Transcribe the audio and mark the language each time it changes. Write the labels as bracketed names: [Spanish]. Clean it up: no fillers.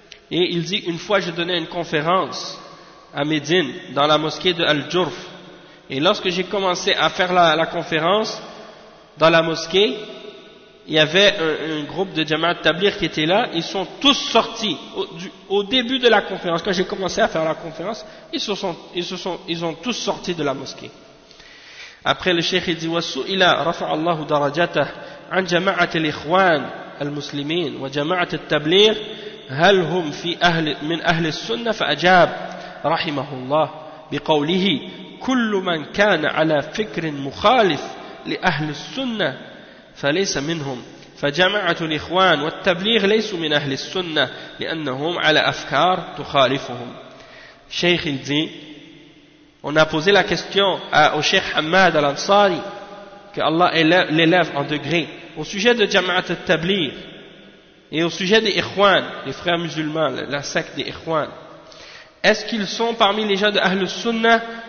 [French] Et il dit, une fois je donnais une conférence à Médine dans la mosquée de Al-Jurf, et lorsque j'ai commencé à faire la conférence dans la mosquée, il y avait un groupe de Jama'at Tablir qui était là. Ils sont tous sortis au début de la conférence. Quand j'ai commencé à faire la conférence, ils ont tous sorti de la mosquée. Après le cheikh il dit, [Arabic] wa su'ila rafa'allahu darajatah عن جماعة الإخوان المسلمين وجماعة التبليغ هل هم في أهل من أهل السنة؟ فأجاب رحمه الله بقوله كل من كان على فكر مخالف لأهل السنة فليس منهم، فجماعة الإخوان والتبليغ ليسوا من أهل السنة لأنهم على أفكار تخالفهم. [French] شيخ الزي، on a posé la question au شيخ حماد الأنصاري، que Allah l'élève en degré, au sujet de Jama'at al-Tablir et au sujet des Ikhwan, les frères musulmans, la secte des Ikhwan, est-ce qu'ils sont parmi les gens de Ahl al-Sunnah?